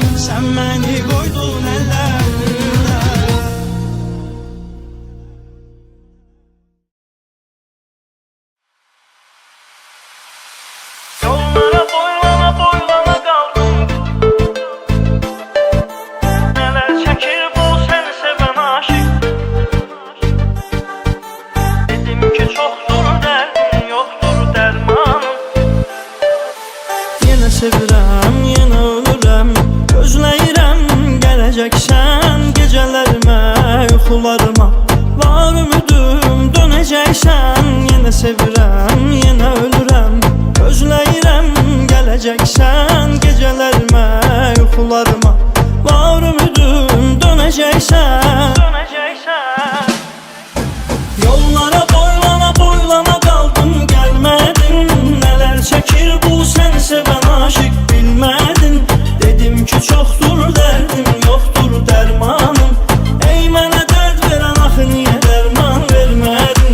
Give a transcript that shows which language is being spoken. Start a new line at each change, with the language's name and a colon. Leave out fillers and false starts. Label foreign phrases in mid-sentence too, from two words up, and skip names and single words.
Turkish: Sen beni koydun ellerde. Yollara boylana boylana kaldım. Neler çekir bu seni seven aşık. Dedim ki çoktur derdin, yoktur dermanım.
Azerbaijani: Yine sevirəm, yine ölürəm. Gözləyirəm gələcəksən gecələrimə, yuxularıma. Var ümidim dönəcəksən. Yine sevirəm, yine ölürəm. Gözləyirəm gələcəksən gecələrimə, yuxularıma. Var ümidim dönəcəksən.
Turkish: Yollara boylana boylana kaldım, gelmedin. Neler çekir bu seni seven aşık, bilmedin. Dedim ki çoktur derdim, yoktur dermanım. Ey mənə dert veren axı niye derman vermedin?